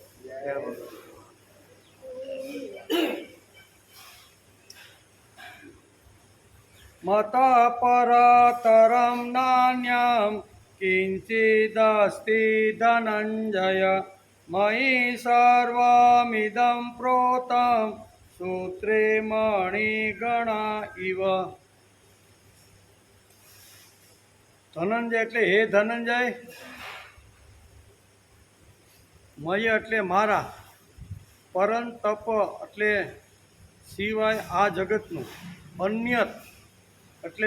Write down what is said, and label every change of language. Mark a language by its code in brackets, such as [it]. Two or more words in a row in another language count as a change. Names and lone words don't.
[sa] मतः परतरं नान्यं किञ्चिदस्ति धनञ्जय मयि सर्वमिदं प्रोतं સૂત્રે મણિગણા ઇવ. [gu] ધનંજય એટલે હે ધનંજય, મય એટલે મારા, પરં તપ એટલે સિવાય આ જગતનું, અન્યત એટલે